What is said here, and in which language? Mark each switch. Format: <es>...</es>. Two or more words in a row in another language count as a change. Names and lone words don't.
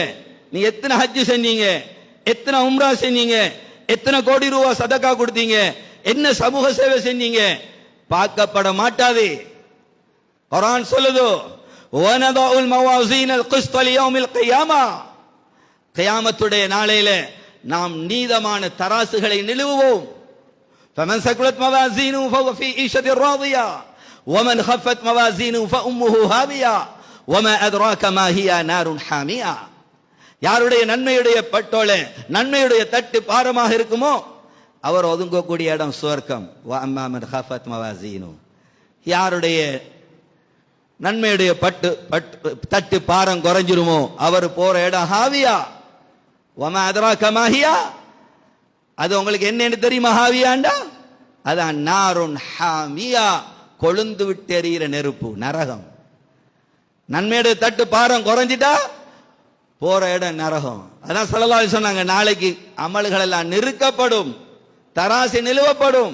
<ta>நீ எத்தனை ஹஜ் செஞ்சீங்க, எத்தனை உம்ரா செஞ்சீங்க, எத்தனை கோடி ரூபாய் சதகா கொடுத்தீங்க, என்ன சமூக சேவை செஞ்சீங்க, பார்க்கப்பட மாட்டாது. குர்ஆன் சொல்லுது,</ta> <ar>ونضع الموازين القسط ليوم القيامة,</ar> <ta>கியாமத்துடைய நாளையில நாம் நீதமான தராசுகளை நிறுவுவோம்.</ta> <ar>فمن ثقلت موازينه فهو في عيشة راضية ومن خفت موازينه فأمه هاوية وما أدراك ما هي نار حامية.</ar> <ta>யாருடைய நன்மையுடைய பட்டோலை, நன்மையுடைய தட்டு பாரமாக இருக்குமோ அவர் ஒதுங்கக்கூடிய இடம் சுவர்க்கம்.</ta> <ar>وأما من خفت موازينه,</ar> <ta>யாருடைய நன்மையுடைய தட்டு பாரம் குறைஞ்சிருமோ அவர் போற இடம் ஹாவியா.</ta> <ar>وما أدراك ما هي,</ar> <ta>அது உங்களுக்கு என்னன்னு தெரியுமா? ஹாவியாண்டா அதான்</ta> <ar>نار حامية,</ar> <ta>கொழுந்து விட்டு எறிகிற நெருப்பு, நரகம். நன்மையுடைய தட்டு பாரம் குறைஞ்சிட்டா போற இடம் நரகம். அதான்</ta> <ar>صلى الله عليه</ar> <ta>சொன்னாங்க, நாளைக்கு அமல்கள் எல்லாம் நிறுக்கப்படும், தராசு நிலுவப்படும்.</ta>